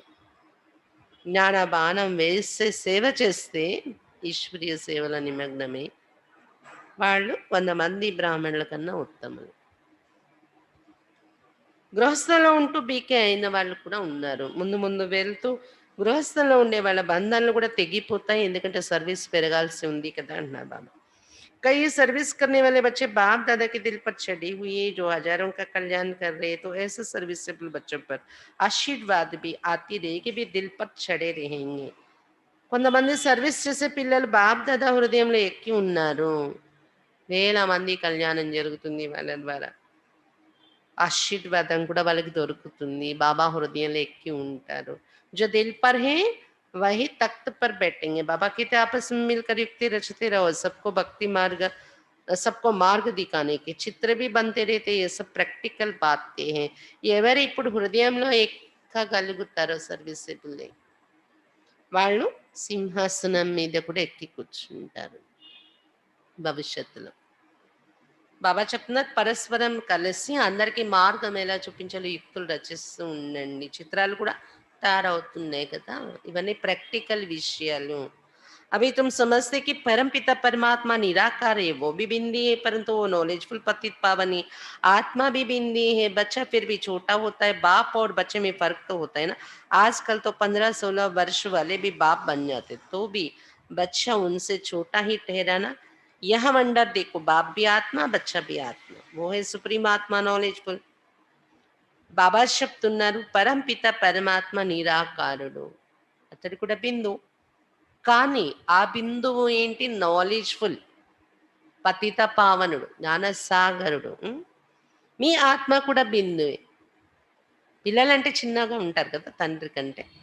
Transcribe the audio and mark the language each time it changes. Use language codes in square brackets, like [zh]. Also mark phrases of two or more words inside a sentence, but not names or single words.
[te] జ్ఞాన బాణం వేసే సేవ చేస్తే ఈశ్వరీయ సేవల నిమగ్నమే వాళ్ళు 100 మంది బ్రాహ్మణుల కన్నా ఉత్తములు. గృహస్థలో ఉంటూ బీకే అయిన వాళ్ళు కూడా ఉన్నారు. ముందు ముందు వెళ్తూ గృహస్థలో ఉండే వాళ్ళ బంధాలు కూడా తెగిపోతాయి. ఎందుకంటే సర్వీస్ పెరగాల్సి ఉంది కదా అంటున్నారు బాబా. [hi] कई सर्विस करने वाले बच्चे बाप दादा के दिल पर चढ़े हुए जो हजारों का कल्याण कर रहे हैं, तो ऐसे सर्विसेबल बच्चों पर आशीर्वाद भी आती रहेगी, भी दिल पर चढ़े रहेंगे. [te] కొంతమంది సర్వీస్ చేసే పిల్లలు బాప్ దాదా హృదయంలో ఎక్కి ఉన్నారు. వేల మంది కళ్యాణం జరుగుతుంది వాళ్ళ ద్వారా. ఆశీర్వాదం కూడా వాళ్ళకి దొరుకుతుంది. బాబా హృదయంలో ఎక్కి ఉంటారు. [hi] जो दिल पर है वही तख्त पर बैठेंगे. बाबा कहते आपस में मिलकर युक्ति रचते रहो. सबको మార్గ दिखाने के చిత్ర भी बनते रहते. ये सब प्रैक्टिकल बातें हैं. [te] ఎవరు ఇప్పుడు హృదయంలో ఎక్కగలుగుతారో సర్వీసెబుల్ వాళ్ళు సింహాసనం మీద కూడా ఎక్కి కూర్చుంటారు భవిష్యత్తులో. బాబా చెప్తున్నారు పరస్పరం కలిసి అందరికీ మార్గం ఎలా చూపించాలో యుక్తులు రచిస్తూ ఉండండి. చిత్రాలు కూడా తయారవుతున్నాయి కదా. ఇవన్నీ ప్రాక్టికల్ విషయాలు. [hi] अभी तुम समझते कि परम पिता परमात्मा निराकार है, वो भी बिंदी है, परंतु वो नॉलेजफुल पतित पावनी आत्मा भी बिंदी है. बच्चा फिर भी छोटा होता है. बाप और बच्चे में फर्क तो होता है ना. आजकल तो 15-16 वर्ष वाले भी बाप बन जाते, तो भी बच्चा उनसे छोटा ही ठहरा ना. यह वंडर देखो, बाप भी आत्मा बच्चा भी आत्मा, वो है सुप्रीम आत्मा नॉलेजफुल. [te] బాబా చెప్తున్నారు పరంపిత పరమాత్మ నిరాకారుడు, అతడు కూడా బిందు. కానీ ఆ బిందువు ఏంటి? నాలెడ్జ్ఫుల్, పతిత పావనుడు, జ్ఞానసాగరుడు. మీ ఆత్మ కూడా బిందువే. పిల్లలంటే చిన్నగా ఉంటారు కదా తండ్రి కంటే.